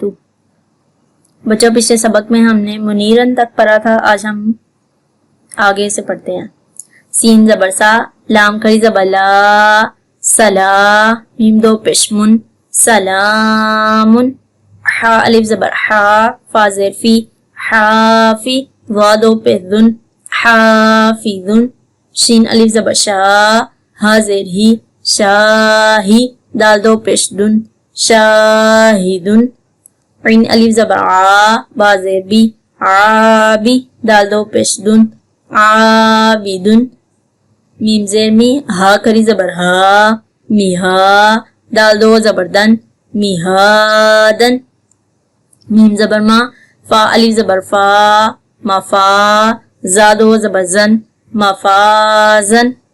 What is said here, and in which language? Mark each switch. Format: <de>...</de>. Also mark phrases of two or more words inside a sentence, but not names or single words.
<ur>بچوں، پچھلے سبق میں ہم نے منیرن تک پڑھا تھا، آج ہم آگے سے پڑھتے ہیں۔ سین زبر سا، لام کھڑی زبر لا، سلا، میم دو پیش من، سلام، حا الف زبر حا، فا زیر فی، حافی، وا دو پیش دن، حافظن، شین الف زبر شا، ہا زیر ہی، شاہی، دال دو پیش دن، شاہدن، عین الف زبر عا، با زیر بی، عابی، دال دو پیش دن، عابدن، میم زیر می، ہا کری زبر ہا، میہا، دال دو زبر دن، میہادن، میم زبر ما، فا الف زبر فا، مفا، زا دو زبر زن، مفازن،</ur>